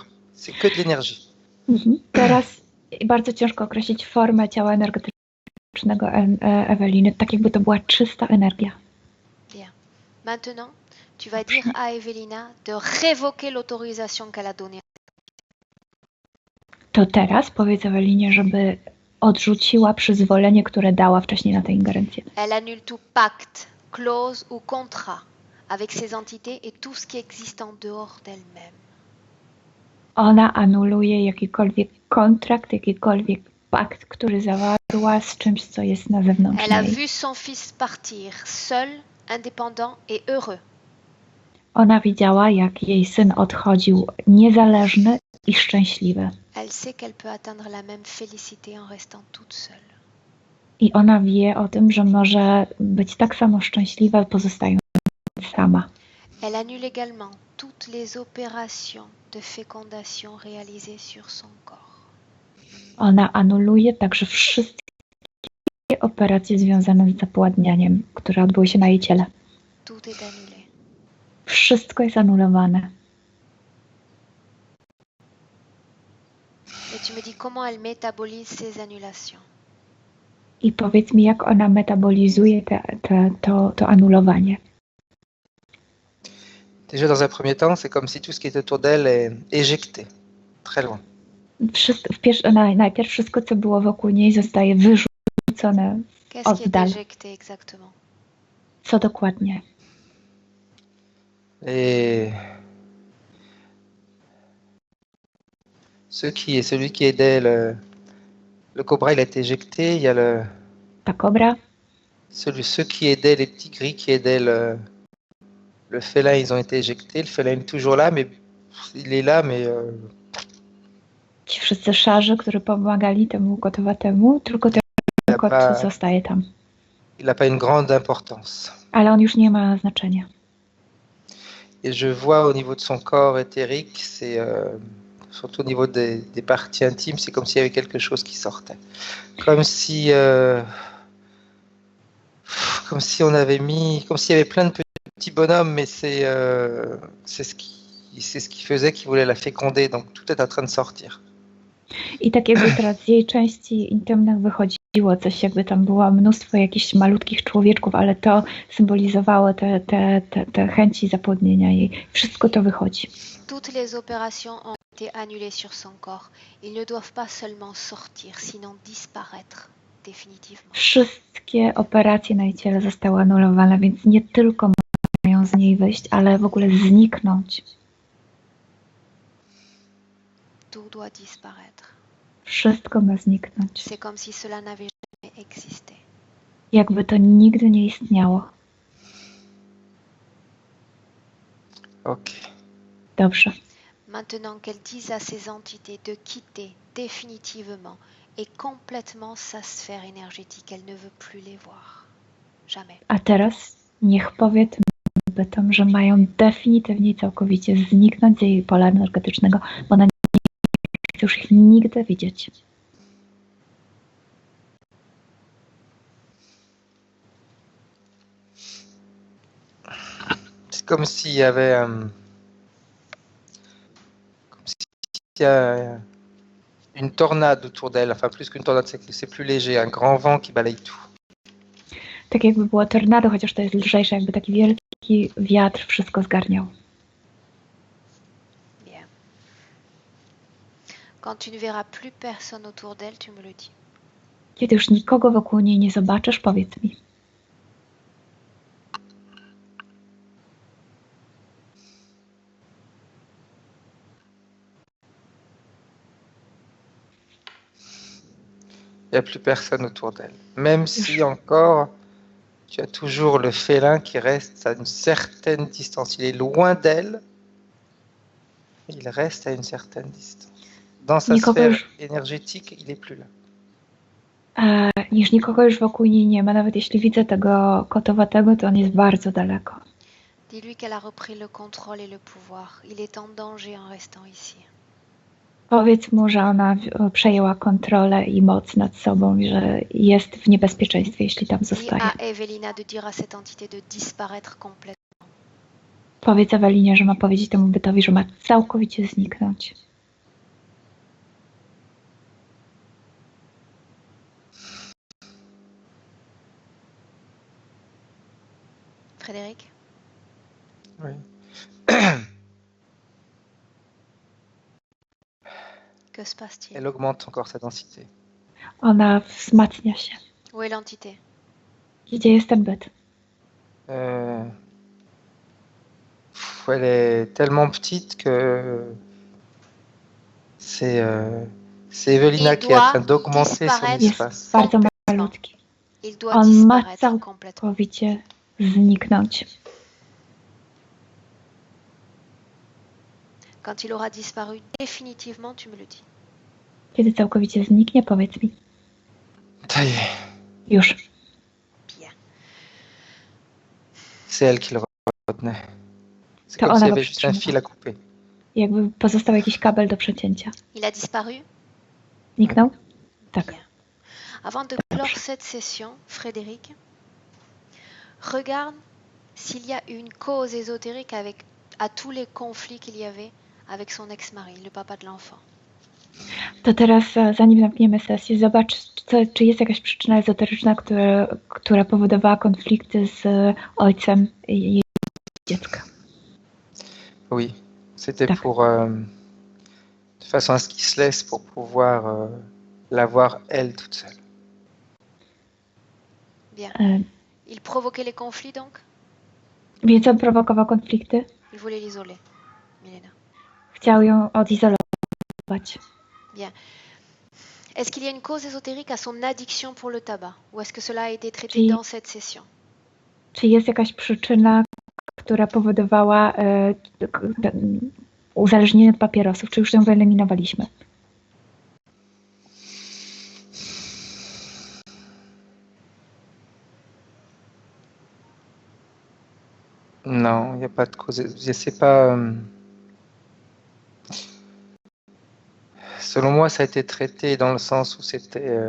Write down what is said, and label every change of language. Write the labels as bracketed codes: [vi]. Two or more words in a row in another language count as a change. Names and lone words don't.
[fr] C'est que de l'énergie. [pl] Teraz bardzo ciężko określić formę ciała energetycznego Eweliny, tak jakby to była czysta energia. [fr] Bien. Maintenant, tu vas dire à Evelina de révoquer l'autorisation qu'elle a donnée. [pl] To teraz powiedz Ewelinie, żeby odrzuciła przyzwolenie, które dała wcześniej na tę ingerencję. [fr] Elle annule tout pacte, clause ou contrat avec ces entités et tout ce qui existe en dehors d'elle-même. [pl] Ona anuluje jakikolwiek kontrakt, jakikolwiek pakt, który zawarła z czymś, co jest na zewnątrz [fr] Elle a [pl] niej. [fr] vu son fils partir, seul, indépendant et heureux. [pl] Ona widziała, jak jej syn odchodził niezależny i szczęśliwy. [fr] Elle sait qu'elle peut atteindre la même félicité en restant toute seule. [pl] I ona wie o tym, że może być tak samo szczęśliwa, pozostając sama. [fr] Elle annule également toutes les opérations de fécondation réalisées sur son corps. [pl] Ona anuluje także wszystkie operacje związane z zapładnianiem, które odbyły się na jej ciele. [fr] Tout est annulé. [pl] Wszystko jest anulowane. [fr] Et tu me dis comment elle métabolise ces annulations. [pl] I powiedz mi, jak ona metabolizuje to anulowanie. [fr] Déjà, dans un premier temps, c'est comme si tout ce qui est autour d'elle est éjecté, très loin. [pl] Najpierw wszystko, co było wokół niej, zostaje wyrzucone. [fr] Qu'est-ce qui est [pl] Oddal. [fr] éjecté exactement? [pl] Co dokładnie? [fr] Et celui qui aidait le cobra, il a été éjecté. Il y a [pl] Ta kobra, [fr] ceux qui aidaient les petits gris, qui aidaient le félin, ils ont été éjectés. Le félin est toujours là, mais il est là, mais [pl] ci wszyscy szarzy, którzy pomagali temu kotowatemu, tylko ten kot zostaje tam. [fr] il n'a pas une grande importance. [pl] Ale on już nie ma znaczenia. [fr] Et je vois au niveau de son corps éthérique, c'est surtout au niveau des parties intimes, c'est comme s'il y avait quelque chose qui sortait. Comme si on avait mis, comme s'il y avait plein de petits bonhommes, mais c'est ce qui faisait qu'il voulait la féconder, donc tout est en train de sortir. [pl] I tak jakby teraz z jej części intymnych wychodziło coś, jakby tam było mnóstwo jakichś malutkich człowieczków, ale to symbolizowało te chęci zapłodnienia jej. Wszystko to wychodzi. [fr] Toutes les opérations ont été annulées sur son corps. Ils ne doivent pas seulement sortir, sinon disparaître définitivement. [pl] Wszystkie operacje na jej ciele zostały anulowane, więc nie tylko mają z niej wyjść, ale w ogóle zniknąć. [fr] Tout doit disparaître. [pl] Wszystko ma zniknąć. [fr] C'est comme si cela n'avait jamais existé. [pl] Jakby to nigdy nie istniało. [fr] Ok. [pl] Dobrze. [fr] Maintenant qu'elle dise à ces entités de quitter définitivement et complètement sa sphère énergétique, elle ne veut plus les voir. Jamais. [pl] A teraz niech powie tym bytom, że mają definitywnie i całkowicie zniknąć z jej pola energetycznego, bo ona nie chce już ich nigdy widzieć. [fr] C'est comme s'il y avait comme s'il y a une tornade autour d'elle, enfin plus qu'une tornade, c'est plus léger, un grand vent qui balaye tout. [pl] Tak jakby było tornado, chociaż to jest lżejsze, jakby taki wielki wiatr wszystko zgarniał. [fr] Bien. Quand tu ne verras plus personne autour d'elle, tu me le dis. [pl] Kiedy już nikogo wokół niej nie zobaczysz, powiedz mi. [fr] Il n'y a plus personne autour d'elle. Même si encore, tu as toujours le félin qui reste à une certaine distance. Il est loin d'elle, il reste à une certaine distance. Dans sa sphère énergétique, il n'est plus là. [pl] Niż nikogo już wokół niej nie ma. Nawet jeśli widzę tego kotowatego, to on jest bardzo daleko. [fr] Dis-lui qu'elle a repris le contrôle et le pouvoir. Il est en danger en restant ici. [pl] Powiedz mu, że ona przejęła kontrolę i moc nad sobą i że jest w niebezpieczeństwie, jeśli tam zostaje. [fr] Dis à Evelina de dire à cette entité de disparaître complètement. [pl] Powiedz Ewelinie, że ma powiedzieć temu bytowi, że ma całkowicie zniknąć. [fr] Frédéric? Oui. Que se passe-t-il? Elle augmente encore sa densité. [pl] Ona wzmacnia się. [fr] Où est l'entité? [pl] Gdzie jest ten byt? [fr] Elle est tellement petite que c'est Evelina qui est en train d'augmenter son espace. [pl] Jest bardzo malutki. [fr] Il doit [pl] On ma [fr] disparaître complètement. [pl] całkowicie zniknąć. [fr] Quand il aura disparu définitivement, tu me le dis. [pl] Kiedy całkowicie zniknie, powiedz mi. [fr] Ça y est, [pl] Już. [fr] Bien. c'est elle qui le retenait. C'est [pl] To [fr] comme s'il y [pl] ona go [fr] avait juste un fil à couper. [pl] Jakby pozostał jakiś kabel do przecięcia. [fr] Il a disparu? [pl] Zniknął? Tak. [fr] Bien. Avant de clore cette session, Frédéric, regarde s'il y a une cause ésotérique à tous les conflits qu'il y avait avec son ex-mari, le papa de l'enfant. To teraz, zanim zamkniemy sesję, zobacz, czy jest jakaś przyczyna ezoteryczna, która powodowała konflikty z ojcem jej dziecka. Oui, c'était pour de façon à ce qu'il se laisse pour pouvoir la voir elle toute seule. Bien. Il provoquait les conflits donc? [pl] Więc on prowokował konflikty? [fr] Il voulait l'isoler, Milena. [pl] Chciał ją odizolować. [fr] Bien. Est-ce qu'il y a une cause ésotérique à son addiction pour le tabac? Ou est-ce que cela a été traité dans cette session? [pl] Czy jest jakaś przyczyna, która powodowała uzależnienie od papierosów? Czy już ją wyeliminowaliśmy? [fr] Non, il n'y a pas de cause. Je sais pas. Selon moi, ça a été traité dans le sens où c'était.